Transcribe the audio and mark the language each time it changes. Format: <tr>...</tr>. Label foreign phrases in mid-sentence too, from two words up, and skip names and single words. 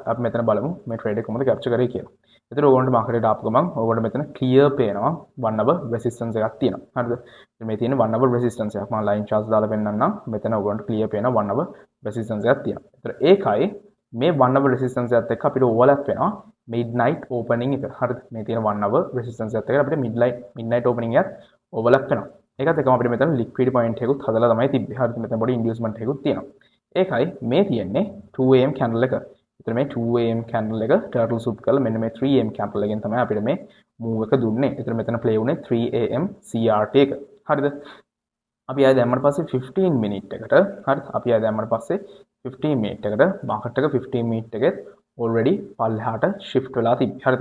<si>අපි මෙතන බලමු මේ trade එක කොහොමද capture කරේ කියලා. එතකොට ඕගොල්ලන්ට මාකට් එකට ආපු ගමන් ඕගොල්ලන්ට මෙතන clear පේනවා</si> <en>1 hour resistance</en> <si>එකක් තියෙනවා. හරිද? මේ තියෙන</si> <en>1 hour resistance</en> <si>එකක්. මම</si> <en>line charts</en> <si>දාලා පෙන්නන්නම්. මෙතන ඕගොල්ලන්ට clear පේනවා</si> <en>1 hour resistance</en> <si>එකක් තියෙනවා. එතකොට ඒකයි මේ</si> <en>1 hour resistance</en> <si>එකත් එක්ක අපිට overlap වෙනවා</si> <en>midnight opening</en> <si>එක. හරිද? මේ තියෙන</si> <en>1 hour resistance</en> <si>එකත් එක්ක අපිට</si> <en>midnight opening</en> <si>එකත් overlap වෙනවා. ඒකත් එක්කම අපිට මෙතන</si> <en>liquidity point</en> <si>එකකුත් හදලා තමයි තිබ්බේ. හරිද? මෙතන පොඩි inducement එකකුත් තියෙනවා. ඒකයි මේ තියෙන්නේ</si> <en>2am candle</en> <si>එක. එතන මේ</si> <en>2am candle</en> <si>එක</si> <en>turtle soup</en> <si>කරලා මෙන්න මේ</si> <en>3am candle</en> <si>එකෙන් තමයි අපිට මේ move එක දුන්නේ. එතන මෙතන play වුණේ</si> <en>3am CRT</en> <si>එක. හරිද? අපි ආයෙ දැම්මට පස්සේ</si> <en>15 minute</en> <si>එකට හරිද? අපි ආයෙ දැම්මට පස්සේ</si> <en>15 minute</en> <si>එකට market එක</si> <en>15 minute</en> <si>එකෙත් already පල්ලෙහාට shift වෙලා තිබ්බේ. හරිද?</si>